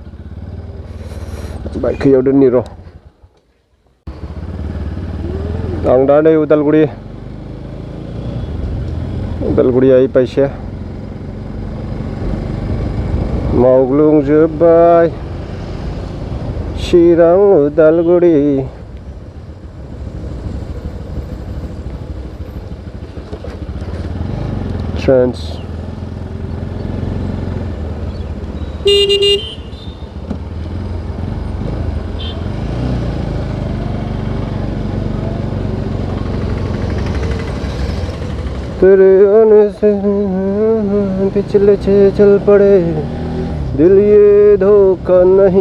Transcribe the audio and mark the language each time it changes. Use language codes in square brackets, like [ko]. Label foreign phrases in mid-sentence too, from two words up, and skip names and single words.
[brx] बाइकखौ इयाव दोननि र' आं दा नै उदालगुरि आइपाइसे मावग्लुंजोब्बाय चिरां उदालगुरि ट्रेन्स [hi] तेरे आने से पिछले चल पड़े दिल ये धोखा नहीं